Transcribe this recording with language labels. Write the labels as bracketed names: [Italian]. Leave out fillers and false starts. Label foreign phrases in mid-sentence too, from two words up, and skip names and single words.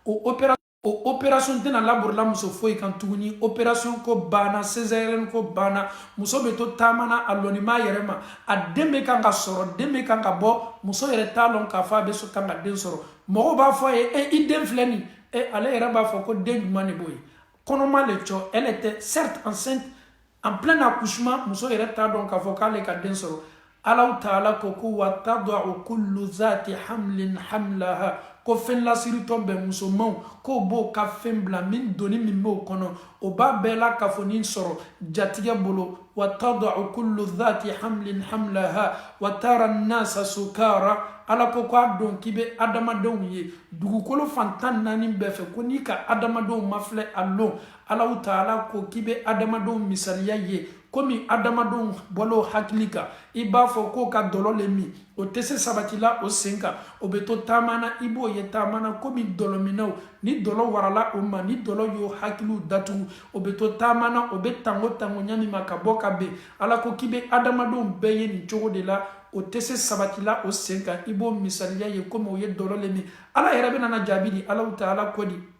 [Bambara] o opération tɛna laburula muso foyi kan tuguni opération ko banna césarienne ko banna muso bɛ to taama na a lɔnnima yɛrɛ ma a den bɛ kan ka sɔrɔ den bɛ kan ka bɔ muso yɛrɛ t'a lɔn k'a fɔ a bɛ kan ka den sɔrɔ mɔgɔw b'a fɔ a ye i den filɛ nin ale yɛrɛ b'a fɔ ko den ɲuman de b'o ye kɔnɔma le cɔ [French] elle était certes enceinte en plein accouchement [Bambara] muso yɛrɛ t'a dɔn k'a fɔ k'ale ka den sɔrɔ ala taala ko [Arabic] وتضع كل ذات حمل حملها [Bambara] ko fɛn lasiritɔ bɛ musomanw k'o b'o ka fɛn bila min doni min b'o kɔnɔ o b'a bɛɛ la ka fɔ nin sɔrɔ jatigɛ bolo [Arabic] وتضع كل ذات حمل حملها وترى الناس سكارى [Bambara] ala ko k'a dɔn k'i bɛ adamadenw ye dugukolo fantan naani bɛɛ fɛ ko n'i ka adamadenw ma filɛ a lɔn ala taala ko k'i bɛ adamadenw misaliya ye komi adamadenw bɔl'o hakili kan i b'a fɔ k'o ka dɔlɔ le min o tɛ se sabatila o sen kan o bɛ to taama na i b'o ye taama na komi dɔlɔminaw ni dɔlɔ warala o ma ni dɔlɔ y'o hakiliw datugu o bɛ to taama na o bɛ tango ɲani ma ka bɔ ka ben ala ko k'i bɛ adamadenw bɛɛ ye nin cogo de la o tɛ se sabatila o sen kan i b'o misaliya ye komi o ye dɔlɔ le min ala yɛrɛ bɛ nana jaabi di ala taala ko di